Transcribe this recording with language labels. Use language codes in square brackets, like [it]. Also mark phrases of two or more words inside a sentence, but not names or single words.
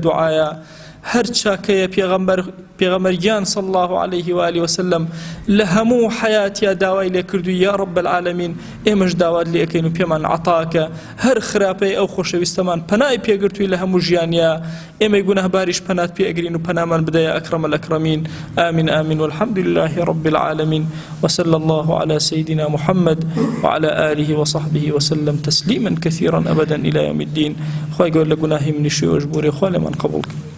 [ckb] دوعایە هەر چاکەیە پێغەمبەرگیان [ar] صلی الله عليه و آله وسلم [ckb] لە هەموو حیاتیا داوای لێ کردو [ar] یا ڕەب العالەمین [ckb] ئێمەش داوات لێ ئەەکەین و پێمان عەتاکە هەر خراپەی ئەو خۆشەویستەمان پەنای پێگرتووی لە هەموو ژیانیا ئێمەی گونەهباریش پەنات پێئەگرین و پەنامان بدە [ar] یا ئەکرەم الئەکرەمین آمین آمین والحمد لله رب العالمين وصلى الله على سيدنا محمد وعلى آله وصحبه وسلم تسليما كثيرا أبدا إلى يوم الدين [ckb] خوای گەور لە گوناهی منیش و ئەژبوری خوا لێمان قبوڵ